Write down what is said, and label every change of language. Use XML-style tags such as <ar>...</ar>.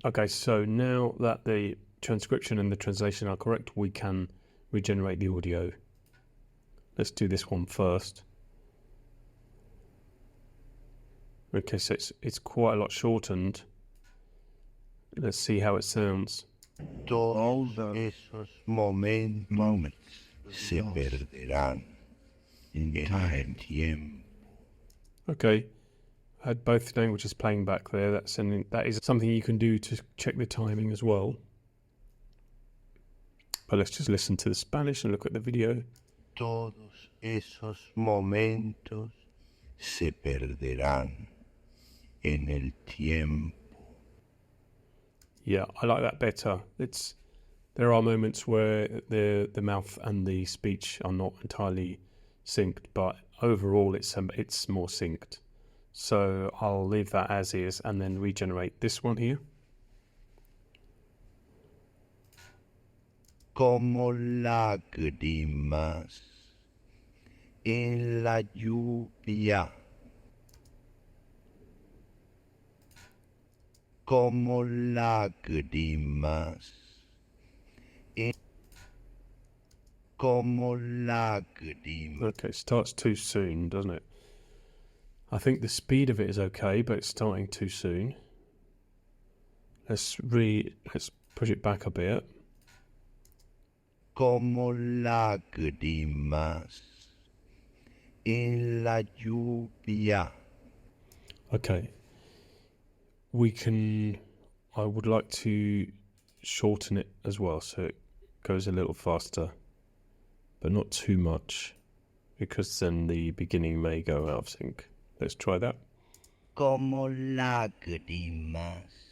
<en>Okay, so now that the transcription and the translation are correct, we can regenerate the audio. Let's do this one first. Okay, so it's quite a lot shortened. Let's see how it sounds.</en> <es>Todos esos momentos se perderán en el tiempo.</es> <en>Okay, I had both languages playing back there. That is something you can do to check the timing as well. But let's just listen to the Spanish and look at the video.</en> <es>Todos esos momentos se perderán en el tiempo.</es> <en>Yeah, I like that better. There are moments where the mouth and the speech are not entirely synced, but overall it's more synced. So I'll leave that as is and then regenerate this one here.</en> <es>Como lágrimas en la lluvia. Como lágrimas. Como lágrimas.</es> <en>Okay, it starts too soon, doesn't it? I think the speed of it is okay, but it's starting too soon. Let's push it back a bit.</en> <es>Como lágrimas en la lluvia.</es> <en>Okay. I would like to shorten it as well, so it goes a little faster, but not too much, because then the beginning may go out of sync. Let's try that.</en> <es>Como lágrimas.</es>